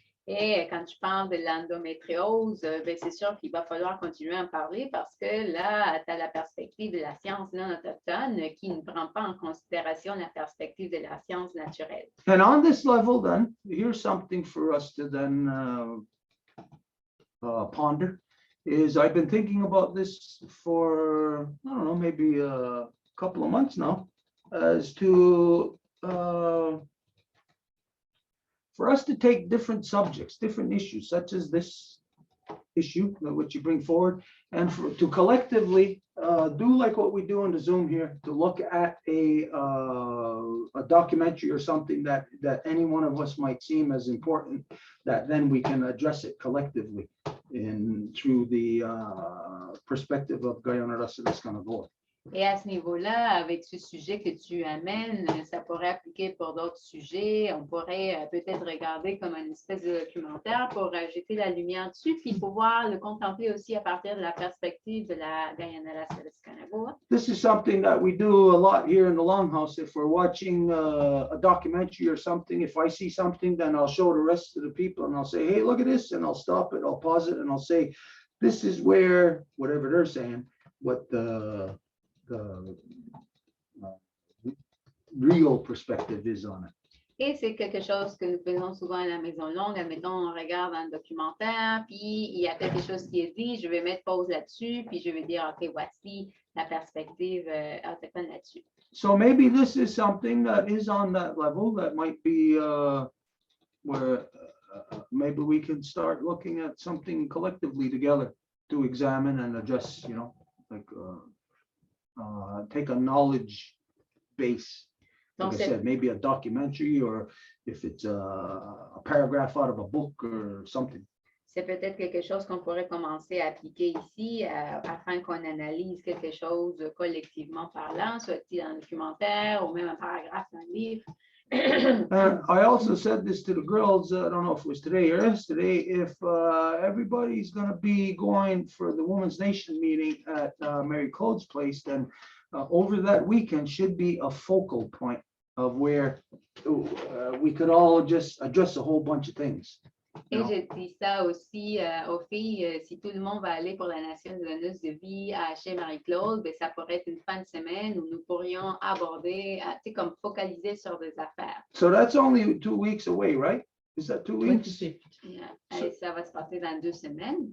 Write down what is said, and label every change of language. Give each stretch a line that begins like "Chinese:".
French: Et quand tu parles de l'endométriose, c'est sûr qu'il va falloir continuer à en parler parce que là, tu as la perspective de la science non autochtone qui ne prend pas en considération la perspective de la science naturelle.
English: And on this level, then, here's something for us to then ponder, is I've been thinking about this for, I don't know, maybe a couple of months now, as to for us to take different subjects, different issues, such as this issue, which you bring forward, and to collectively do like what we do in the Zoom here, to look at a documentary or something that any one of us might seem as important, that then we can address it collectively through the perspective of Guyana Rasa Kanagor.
French: Et à ce niveau-là, avec ce sujet que tu amènes, ça pourrait appliquer pour d'autres sujets. On pourrait peut-être regarder comme une espèce de documentaire pour jeter la lumière dessus, puis pouvoir le contempler aussi à partir de la perspective de la Guyana Canabo.
English: This is something that we do a lot here in the Longhouse. If we're watching a documentary or something, if I see something, then I'll show the rest of the people and I'll say, hey, look at this, and I'll stop it, I'll pause it, and I'll say, this is where, whatever they're saying, what the real perspective is on it.
French: Et c'est quelque chose que nous faisons souvent à la Maison Longue. Admettons, on regarde un documentaire, puis il y a quelque chose qui est dit, je vais mettre pause là-dessus, puis je vais dire, OK, voici la perspective autochtone là-dessus.
English: So maybe this is something that is on that level that might be where maybe we can start looking at something collectively together to examine and address, you know, like take a knowledge base. Like I said, maybe a documentary, or if it's a paragraph out of a book or something.
French: C'est peut-être quelque chose qu'on pourrait commencer à appliquer ici afin qu'on analyse quelque chose collectivement parlant, soit-il un documentaire ou même un paragraphe d'un livre.
English: I also said this to the girls, I don't know if it was today or yesterday, if everybody's going to be going for the Women's Nation meeting at Mary Claude's place, then over that weekend should be a focal point of where we could all just address a whole bunch of things.
French: Et j'ai dit ça aussi aux filles, si tout le monde va aller pour la Nation de la Noce de vie chez Marie-Claude, ben, ça pourrait être une fin de semaine où nous pourrions aborder, comme focaliser sur des affaires.
English: So that's only 2 weeks away, right? Is that 2 weeks? 26.
French: Et ça va se passer dans 2 semaines.